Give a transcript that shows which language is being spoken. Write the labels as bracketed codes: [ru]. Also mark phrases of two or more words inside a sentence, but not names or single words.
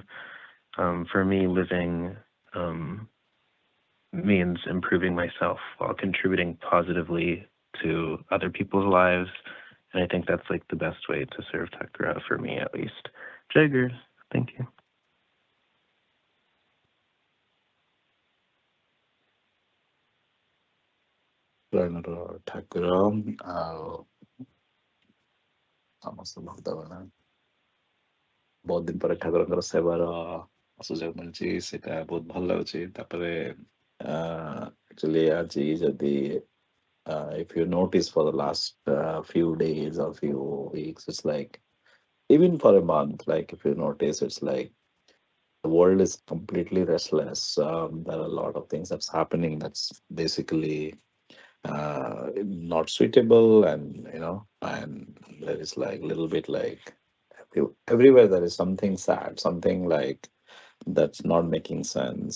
[en] For me, living means improving myself while contributing positively to other people's lives. And I think that's like the best way to serve Thakura, for me at least. Jayaguru, thank you. Thakura, [or] ସମସ୍ତ ଭକ୍ତଗଣ ବହୁତ ଦିନ ପରେ ଠାକୁରଙ୍କର ସେବାର ସୁଯୋଗ ମିଳିଛି, ସେଇଟା ବହୁତ ଭଲ ଲାଗୁଛି। [en] ତାପରେ actually [or] ଆଜି ଯଦି [en] if you notice for the last few days or few weeks, it's like even for a month, like if you notice, it's like the world is completely restless. There are a lot of things that's happening that's basically not suitable, and and there is like little bit like everywhere there is something sad, something like that's not making sense.